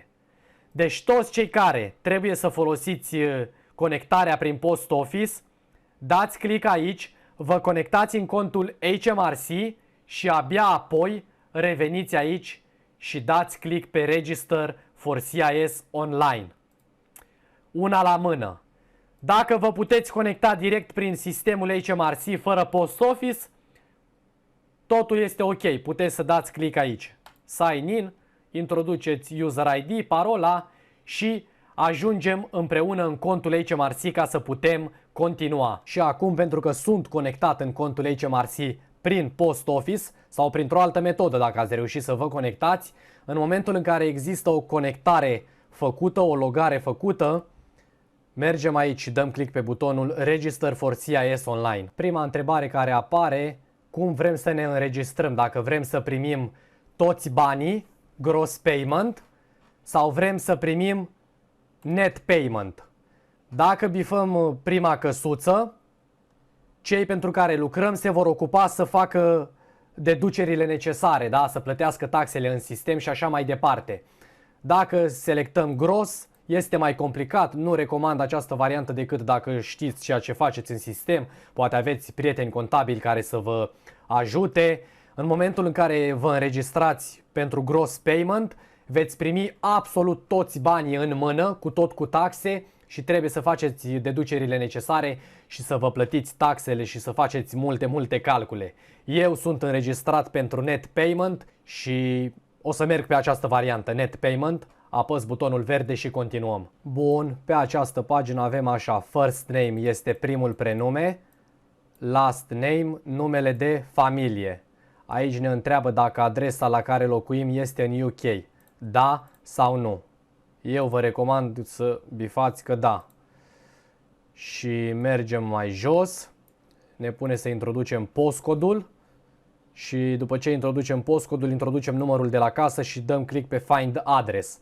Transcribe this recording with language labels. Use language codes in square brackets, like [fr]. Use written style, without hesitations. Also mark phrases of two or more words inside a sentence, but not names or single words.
[ro] Deci toți cei care trebuie să folosiți conectarea prin Post Office, dați click aici, vă conectați în contul HMRC și abia apoi reveniți aici și dați click pe Register for CIS Online. Una la mână. Dacă vă puteți conecta direct prin sistemul HMRC fără Post Office, totul este ok. Puteți să dați click aici. [en] Sign in, [ro] introduceți [en] user ID, [ro] parola și ajungem împreună în contul HMRC ca să putem continua. Și acum, pentru că sunt conectat în contul HMRC prin Post Office sau printr-o altă metodă, dacă ați reușit să vă conectați, în momentul în care există o conectare făcută, o logare făcută, mergem aici și dăm click pe butonul Register for CIS Online. Prima întrebare care apare, cum vrem să ne înregistrăm, dacă vrem să primim toți banii, [en] gross payment, [ro] sau vrem să primim [en] net payment. [ro] Dacă bifăm prima căsuță, cei pentru care lucrăm se vor ocupa să facă deducerile necesare, da? Să plătească taxele în sistem și așa mai departe. Dacă selectăm gross, este mai complicat, nu recomand această variantă decât dacă știți ceea ce faceți în sistem, poate aveți prieteni contabili care să vă ajute. În momentul în care vă înregistrați pentru [en] gross payment, [ro] veți primi absolut toți banii în mână, cu taxe, și trebuie să faceți deducerile necesare și să vă plătiți taxele și să faceți multe calcule. Eu sunt înregistrat pentru [en] net payment [ro] și o să merg pe această variantă, [en] net payment. [ro] Apăs butonul verde și continuăm. Bun, pe această pagină avem așa, [en] first name [ro] este primul prenume, [en] last name, [ro] numele de familie. Aici ne întreabă dacă adresa la care locuim este în UK. Da sau nu? Eu vă recomand să bifați că da. Și mergem mai jos. Ne pune să introducem postcodul. Și după ce introducem postcodul, introducem numărul de la casă și dăm click pe Find Address.